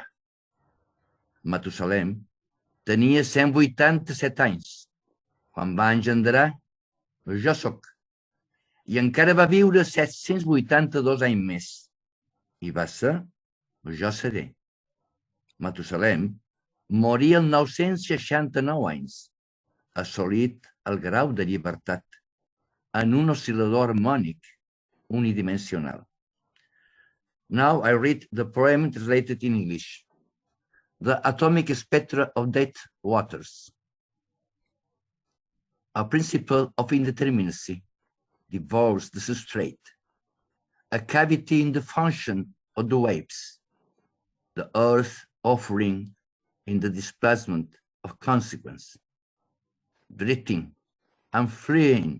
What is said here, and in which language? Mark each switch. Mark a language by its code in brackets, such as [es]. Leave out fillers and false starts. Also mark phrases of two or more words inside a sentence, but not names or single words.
[ca] Matusalem tenia 187 anys quan va engendrar Jo soc, i encara va viure 782 anys més, i va ser Jo seré. Matusalem morí als 969 anys, assolit al grau de llibertat en un oscil·lador harmònic unidimensional. [en] Now I read the poem translated in English. The atomic spectra of dead waters. A principle of indeterminacy devours the substrate, a cavity in the function of the waves, the earth offering in the displacement of consequence, drifting and freeing.